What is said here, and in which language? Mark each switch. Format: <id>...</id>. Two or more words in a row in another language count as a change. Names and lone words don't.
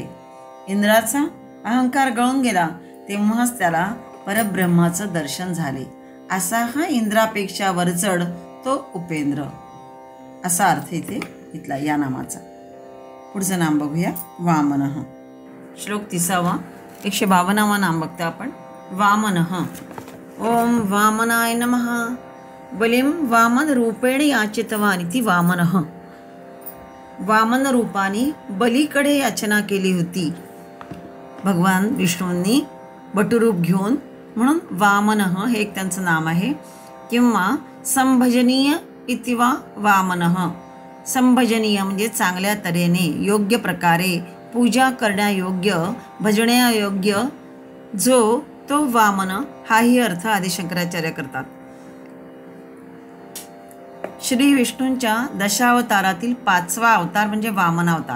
<mr>इंद्राचा अहंकार गळून गेला तेव्हाच त्याला परब्रह्माचं दर्शन झाले. असा हा इंद्रापेक्षा वरचढ तो उपेंद्र असा अर्थ इथे घेतला या नामाचा. पुढचं नाम बघूया वामनः. श्लोक 30 152 नाम बघतो आपण.</mr> <sa>वामनः. ओम वामनाय नमः. बलिं वामन रूपेण याचितवान इति वामनः.</sa> <mr>वामन रूपाने बलीकडे याचना केली होती भगवान विष्णूंनी बटुरूप घेऊन, म्हणून वामनः हे एक त्यांचं नाम आहे.</mr> <sa>किंवा संभजनीय इति वा वामनः.</sa> <mr>संभजनीय म्हणजे चांगल्या तऱ्हेने योग्य प्रकारे पूजा करण्यायोग्य, भजण्यायोग्य जो तो वामन हाही अर्थ आदिशंकराचार्य करतात. श्री विष्णूंच्या दशावतारातील 5वा अवतार म्हणजे वामन अवतार.</mr>